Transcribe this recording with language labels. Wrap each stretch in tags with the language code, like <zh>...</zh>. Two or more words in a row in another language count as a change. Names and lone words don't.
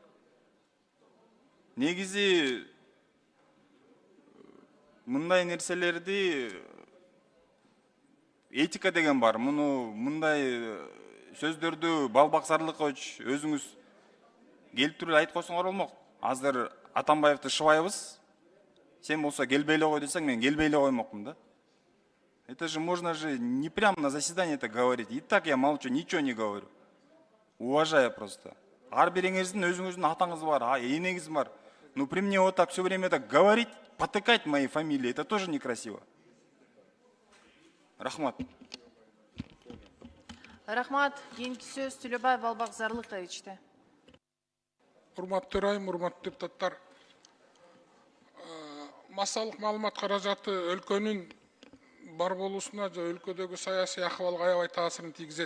<ky>Негизи мындай нерселерди этика деген бар. Мындай сөздөрдү Балбак Зарлыкович өзүңүз келип туруп айтып койсоңор болмок. Азыр Атамбаевди шыбайбыз. Сен болсо келбей эле кой десең, мен келбей эле коймокмун да.</ky> <ru>Это же можно же не прямо на заседании это говорить. И так я молчу, ничего не говорю. Уважаю просто.</ru> <ky>Ар бириңиздин өзүңүздүн атаңыз бар, энеңиз бар.</ky> <ru>Ну при мне вот так все время так говорить, потыкать мои фамилии, это тоже некрасиво.</ru> <ky>Рахмат. Рахмат. Кийинки сөз Төлөбай Балбак Зарлыковичте. Урматтуу төрайым, урматтуу депутаттар. Массалык маалымат каражаты өлкөнүн бар болуусуна же өлкөдөгү саясий акыбалга аябай таасирин тийгизет.</ky>